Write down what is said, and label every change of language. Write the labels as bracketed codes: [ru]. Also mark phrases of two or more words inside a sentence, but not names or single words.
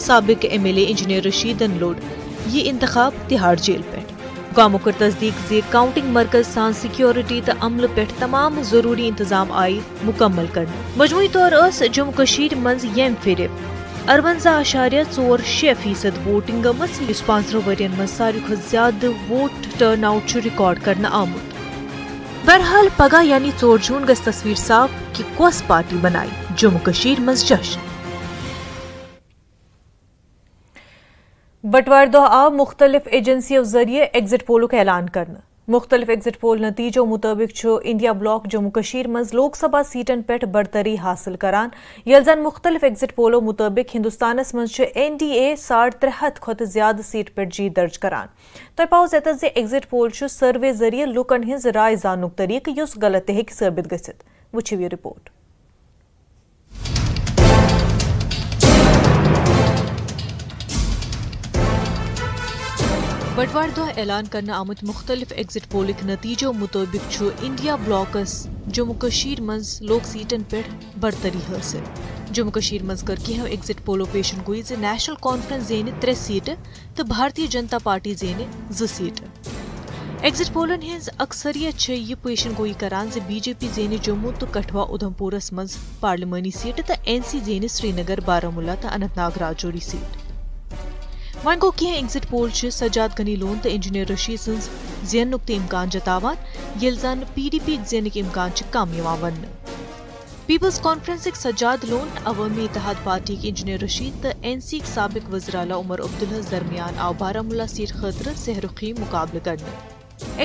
[ks] साबिक MLA इंजीनियर रशीद अनलोड। ये इंतखाब तिहाड़ जेल पे हुकामों कर तस्दीक जे काउंटिंग मरकज सान सिक्योरिटी तो अमल पे तमाम जरूरी इंतजाम आई मुकम्मल करने। मजमूई तौर जम्मू कश्मीर मज यम फिर 58.46% वोटिंग गमस 15 वरियन मज सारी खुद ज्यादा [en] vote turn out [ks] रिकॉर्ड करना आमुत। बहरहाल पगह यानी 4 जून गस तस्वीर साफ कि कस पार्टी बनाई जम्मू कश्मीर मज जश्न। बटवार दो आव मुख्तलिफ एजेंसियों जरिए एग्जिट पोलों का ऐलान करना। मुख्तलिफ एग्जिट पोल नतीजों मुताबिक इंडिया ब्लॉक जम्मू कश्मीर मज लोकसभा सीटन पे बरतरी हासिल करान। यलजन मुख्तलिफ एग्जिट पोलों मुताबिक हिंदुस्तानस मज NDA 63 खुद ज्यादा सीट पे जीत दर्ज करान। तो पाओ जे [en] exit poll survey [ks] जरिए लुकन हिंज राय जानुक तरीक युस गलत हेक साबित गसित। वुछिव ये रिपोर्ट। बटवार दो ऐलान करना आमुत मुख्तलिफ एग्जिट पोलिक नतीजों मुताबिक इंडिया ब्लॉकस जम्मू कश्मीर मज लोक सीटन पे बरतरी हासिल। जम्मू कश्मीर मज कर की एग्जिट पोलो पेशन गोई जे नेशनल कॉन्फ्रेंस जेने 3 सीट तो भारतीय जनता पार्टी जेने 2 सीट। एग्जिट पोलन हिंज अक्सरियत यह पेशन गोई करान जे BJP जेने जम्मू तो कठवा उधमपुरस मज पार्लिमानी सीट तो NC जेने श्रीनगर बारामुला तो अनंतनाग राजौरी सीट। वन गो कह [en] exit poll [ks] सजाद गनी लोन तो इंजीनियर रशीद सज जेनुक तो इम्कान जतावान येल जन PDP जेनुक इम्कान कम वन। पीपल्स कॉन्फ्रेंस सजाद लोन अवामी इत्तेहाद पार्टी के इंजीनियर रशीद तो NC साबिक वज़ीर आला उमर अब्दुल्ला दरमियान आव बारामुला सीट खतर सहरुखी मुकाबले करने।